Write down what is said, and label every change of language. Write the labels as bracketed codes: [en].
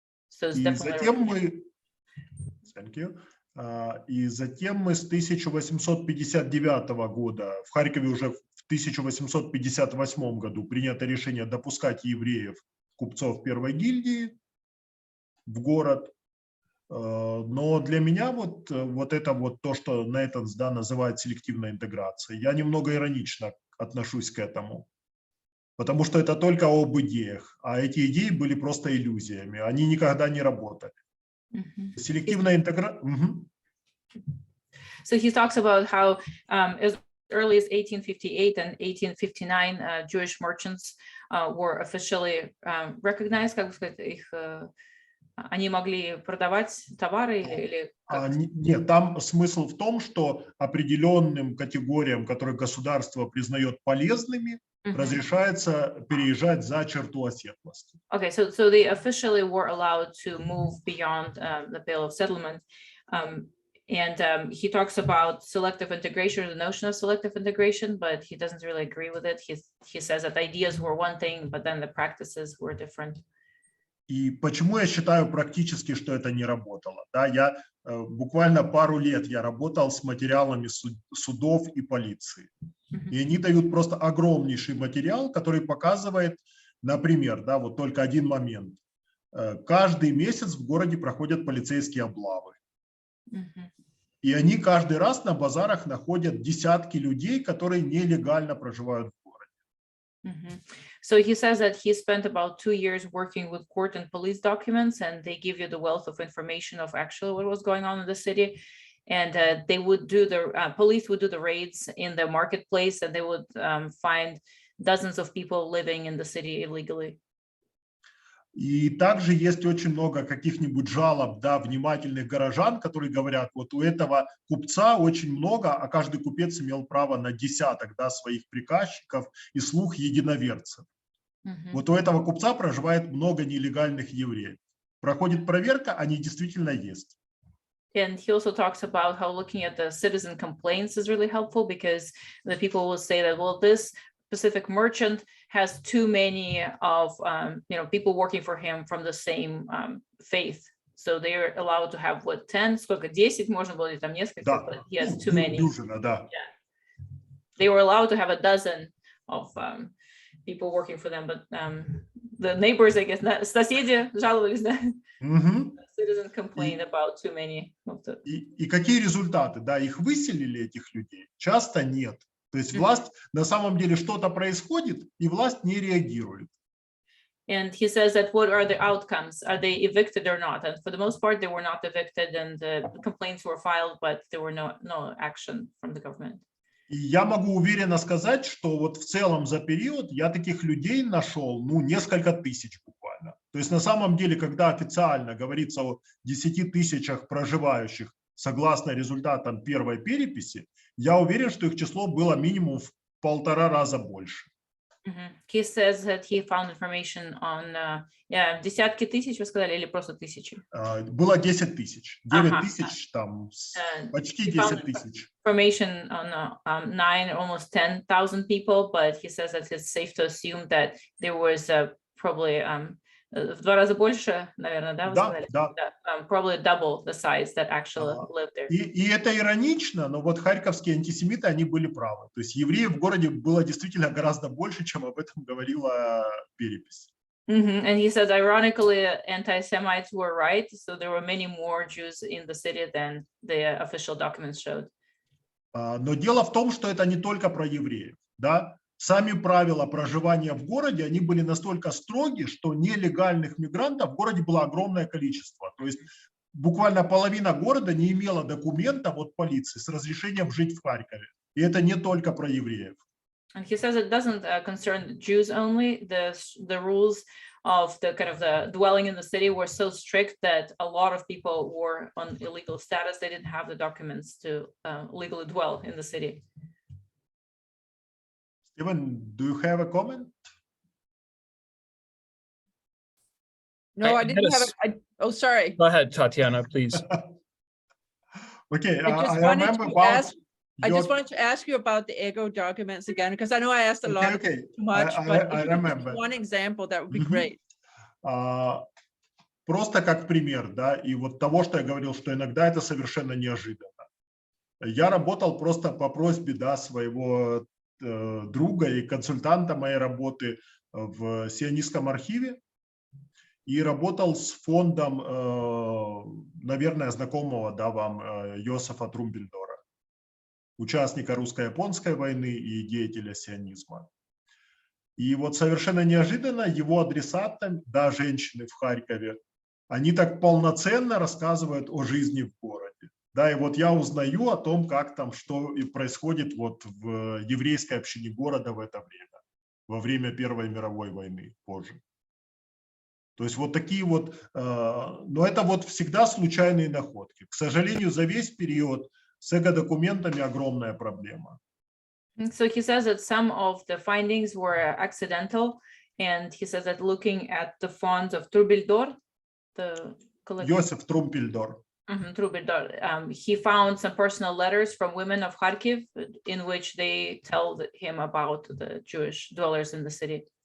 [en] So it's definitely. Thank you. [ru] И затем мы с 1859 года, в Харькове уже в 1858 году принято решение допускать евреев, купцов первой гильдии в город. Но для меня вот это вот то, что на это называют селективной интеграцией. Я немного иронично отношусь к этому, потому что это только об идеях, а эти идеи были просто иллюзиями, они никогда не работали. Селективная интеграция. [en] So he talks about how as early as 1858 and 1859 Jewish merchants were officially recognized, [ru] как бы сказать, их они могли продавать товары или Нет, там смысл в том, что определенным категориям, которые государство признает полезными, разрешается переезжать за черту оседлости. [en] Okay, so they officially were allowed to move beyond the Pale of Settlement. And he talks about selective integration, the notion of selective integration, but he doesn't really agree with it. He says that ideas were one thing, but then the practices were different. [ru] И почему я считаю практически, что это не работало? Да, я буквально пару лет я работал с материалами судов и полиции. И они дают просто огромнейший материал, который показывает, например, да, вот только один момент. Каждый месяц в городе проходят полицейские облавы. И они каждый раз на базарах находят десятки людей, которые нелегально проживают в городе. [en] So he says that he spent about 2 years working with court and police documents, and they give you the wealth of information of actually what was going on in the city. And they would do police would do the raids in the marketplace, and they would find dozens of people living in the city illegally. [ru] И также есть очень много каких-нибудь жалоб, да, внимательных горожан, которые говорят, вот у этого купца очень много, а каждый купец имел право на десяток, да, своих приказчиков и слух единоверцев. Вот у этого купца проживает много нелегальных евреев. Проходит проверка, они действительно есть. [en] And he also talks about how looking at the citizen complaints is really helpful, because the people will say that, well, this specific merchant has too many of people working for him from the same faith. So they're allowed to have 10, [ru] сколько, 10, можно было там несколько, Да. [en] but he has too many. [ru] Дюжина, да. [en] Yeah. They were allowed to have a dozen of people working for them, but the neighbors, I guess, [ru] соседи жаловались, да? [en] Citizen complained about too many of the... [ru] И какие результаты? Да, их выселили, этих людей? Часто нет. То есть власть, на самом деле что-то происходит, и власть не реагирует. [en] And he says that what are the outcomes? Are they evicted or not? And for the most part, they were not evicted, and the complaints were filed, but there were no action from the government. [ru] И я могу уверенно сказать, что вот в целом за период я таких людей нашел, несколько тысяч буквально. То есть на самом деле, когда официально говорится о 10 тысячах проживающих согласно результатам первой переписи, я уверен, что их число было минимум в 1,5 раза больше. [en] He says that he found information on [ru] десятки тысяч, вы сказали, или просто тысячи? Было 10 тысяч, 9 тысяч, там почти 10 тысяч. [en] Information on 9, almost 10,000 people, but he says that it's safe to assume that there was probably [ru] в 2 раза больше, наверное, да, вы сказали? Да. [en] Probably double the size that actually lived there. [ru] И это иронично, но вот харьковские антисемиты, они были правы. То есть евреев в городе было действительно гораздо больше, чем об этом говорила перепись. And he says, ironically, anti-Semites were right, so there were many more Jews in the city than the official documents showed. Но дело в том, что это не только про евреев, да? Сами правила проживания в городе, они были настолько строги, что нелегальных мигрантов в городе было огромное количество. То есть буквально половина города не имела документов от полиции с разрешением жить в Харькове. И это не только про евреев. [en] And he says it doesn't concern Jews only. The rules of the dwelling in the city were so strict that a lot of people were on illegal status. They didn't have the documents to legally dwell in the city. Stephen, do you have a comment? No, I had didn't a have s- oh, sorry. Go ahead, Tatiana, please. Okay, I just I wanted remember to about ask, I just your- wanted to ask you about the ego documents again, because I know I asked a lot Okay, too much, I but if you could give remember. one example, that would be Мгм. great. [ru] Просто как пример, да, и вот того, что я говорил, что иногда это совершенно неожиданно. Я работал просто по просьбе, да, своего друга и консультанта моей работы в сионистском архиве и работал с фондом, наверное, знакомого, да, вам Йосефа Трумпельдора, участника русско-японской войны и деятеля сионизма. И вот совершенно неожиданно его адресатам, да, женщины в Харькове, они так полноценно рассказывают о жизни в городе. Да, и вот я узнаю о том, как там, что и происходит вот в еврейской общине города в это время, во время Первой мировой войны позже. То есть вот такие вот, но это вот всегда случайные находки. К сожалению, за весь период с эго-документами огромная проблема. [en] So he says that some of the findings were accidental, and he says that looking at the fonts of Trubildor, the collection, [ru] Йосиф Трумпельдор. [en] Trubildor, he found some personal letters from women of Kharkiv in which they tell him about the Jewish dwellers in the city.